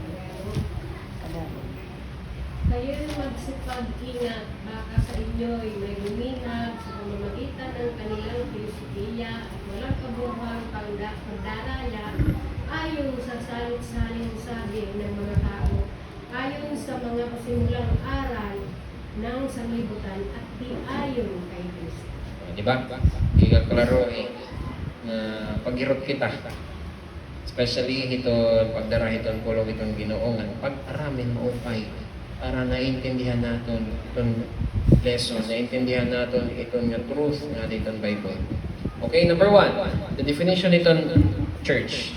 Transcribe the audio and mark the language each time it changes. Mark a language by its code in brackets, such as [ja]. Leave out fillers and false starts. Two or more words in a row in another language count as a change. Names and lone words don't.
[tl] Kayo'y magsipag-ingat, baka sa inyo'y may luminag sa pamamagitan ng kanilang filosofia at walang kabuhang pagdaraya ayon sa salit-saling sabi ng mga tao, ayon sa mga pasimulang aral ng sanglibutan at di ayon kay Kristo. [war] Diba? Hindi ka klaro na pag-irot kita. Especially hiton pagdara hiton pulong hiton Ginoongan pag-aramin maupay para naintindihan naton iton lesson, naintindihan naton iton nga truth nga diton Bible. [en] Okay, number 1, the definition iton church.